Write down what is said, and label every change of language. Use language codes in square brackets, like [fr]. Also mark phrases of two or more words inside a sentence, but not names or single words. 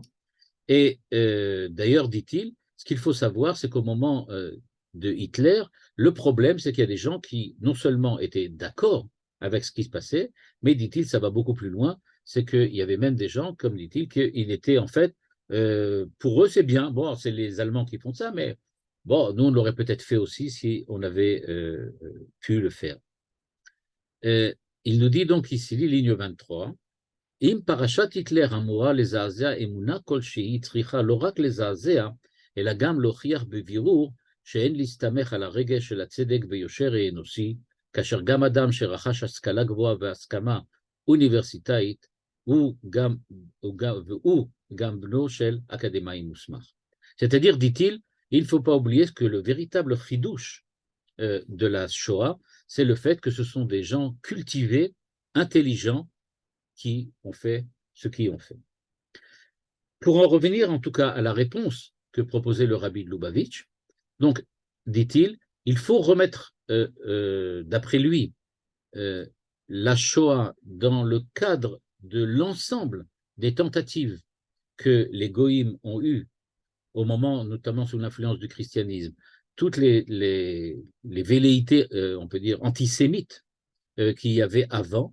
[fr] Et d'ailleurs, dit-il, ce qu'il faut savoir, c'est qu'au moment de Hitler, le problème, c'est qu'il y a des gens qui non seulement étaient d'accord avec ce qui se passait, mais dit-il, ça va beaucoup plus loin, c'est qu'il y avait même des gens, comme dit-il, qu'il était en fait, pour eux, c'est bien. Bon, c'est les Allemands qui font ça, mais bon, nous, on l'aurait peut-être fait aussi si on avait pu le faire. Il nous dit donc ici, ligne 23, [he] אם פרשת היטלר אמורה לזעזע אמונה כלשהי, צריכה לא רק לזעזע, אלא גם להוכיח בבירור שאין להסתמך על הרגש של הצדק ויושר האנושי, כאשר גם אדם שרכש השכלה גבוהה והסכמה אוניברסיטאית, והוא גם בנו של אקדמאי מוסמך. [fr] C'est-à-dire, dit-il, il ne faut pas oublier que le véritable chidouche de la Shoah, c'est le fait que ce sont des gens cultivés, intelligents, qui ont fait ce qu'ils ont fait. Pour en revenir en tout cas à la réponse que proposait le rabbi de Lubavitch, donc, dit-il, il faut remettre, d'après lui, la Shoah dans le cadre de l'ensemble des tentatives que les Goïms ont eues au moment, notamment sous l'influence du christianisme, toutes les velléités, on peut dire, antisémites qu'il y avait avant.